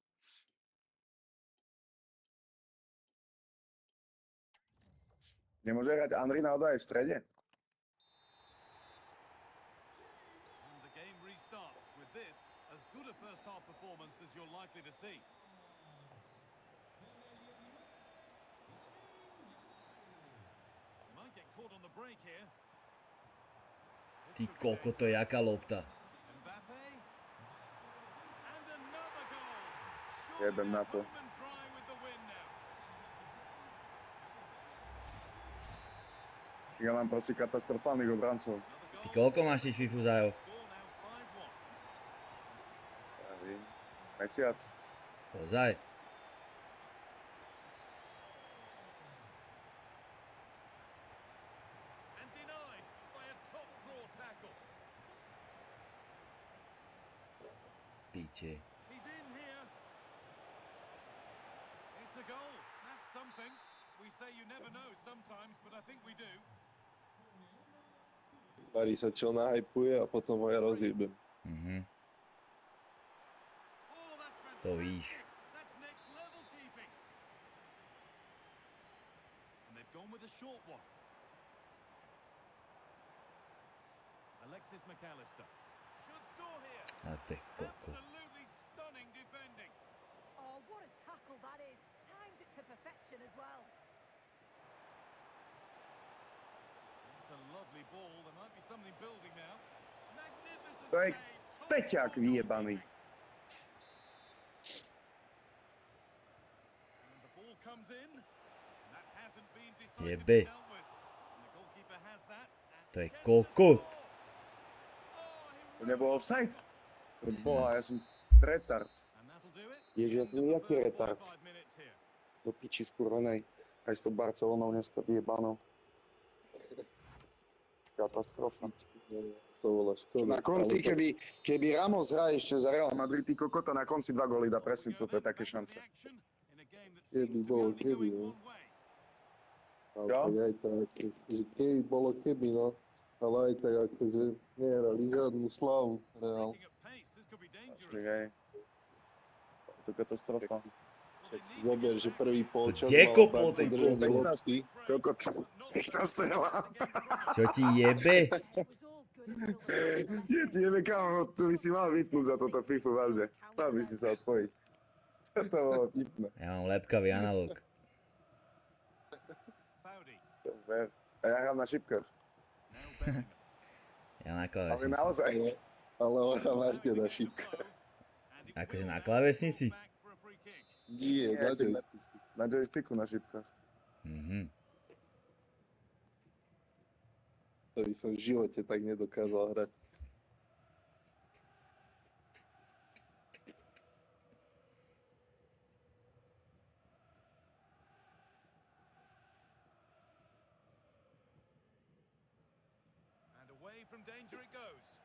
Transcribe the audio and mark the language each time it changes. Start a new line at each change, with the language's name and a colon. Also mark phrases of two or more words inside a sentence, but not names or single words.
Slovak: Nemôže hrať Andri naozaj v strede?
English: And the game restarts with this, as good a first half performance as you're likely to see. Might get caught on the break here.
Slovak: Ty koko, to je jaká lopta.
English: Mbappe. And another goal.
Slovak: Jebem na to.
English: Home and dry with the win now.
Slovak: Ja mám proste katastrofálnych obrancov. Ty koľko máš tiež FIFU za
English: Score now 5-1.
Czech: Ja vím. Mesiac.
Slovak: Ozaj.
English: And denied by a top draw tackle.
Slovak: Píče.
English: He's in here. It's a goal. That's something. We say you never know sometimes, but I think we do.
Slovak: Varí sa čo nahypuje a potom ho ja rozjebem. Mhm.
English: Oh, that's fantastic.
Czech: To víš.
English: That's next level keeping. And they've gone with a short one. Alexis McAllister should score here.
Slovak: A to je koko.
English: Absolutely stunning defending. Oh, what a tackle that is. Times it to perfection as well. It's a lovely ball. There might be something building now. Magnificent
Slovak: To je
English: save.
Slovak: feťák vyjebaný.
English: And the ball comes in. And that hasn't been
Slovak: Jebe.
English: decisively dealt with. And the goalkeeper has that. And
Slovak: To je
English: kept the
Slovak: kokot.
English: score. Oh,
Slovak: To nebol offside? Pre Jasne. Boha, ja som retard.
English: and that'll do it.
Slovak: Ježiš, ja som
English: End of the
Slovak: jaký
English: first
Slovak: retard.
English: 45 minutes here.
Slovak: Do piči skurvenej. Aj s tou Barcelonou dneska vyjebanou. Katastrofa. To bola škoda. Na konci, Ale to- keby Ramos hrá ešte za Real Madrid, ty kokota, na konci 2 góly dá, presne toto je také šance. Keby bolo keby, no. Ale Jo? tak aj tak, že keby bolo keby, no. Ale aj tak akože nehrali žiadnu slavu, Reál. Počkej, hej. Je to katastrofa. Tak si zober, že prvý polčas kde mal kopol Barca ten držať kokot? lopty. Kokot, to strela. Čo ti jebe?
English: Yeah, it was all good until the
Slovak: Nie, ti jebe, kámo, tu by si mal vypnúť za toto FIFU, vážne. Mal by si sa odpojiť. To bolo vtipné. Ja mám lepkavý analóg. Dobre. A ja hrám na šipkách. Ja na Ale klávesnici. naozaj. Ale ona máš na šipkách. Akože na klávesnici? Nie, Nie, na si- joysticku. Na joysticku na šipkách. Mhm. To by som v živote tak nedokázal hrať.
English: And away from danger it goes.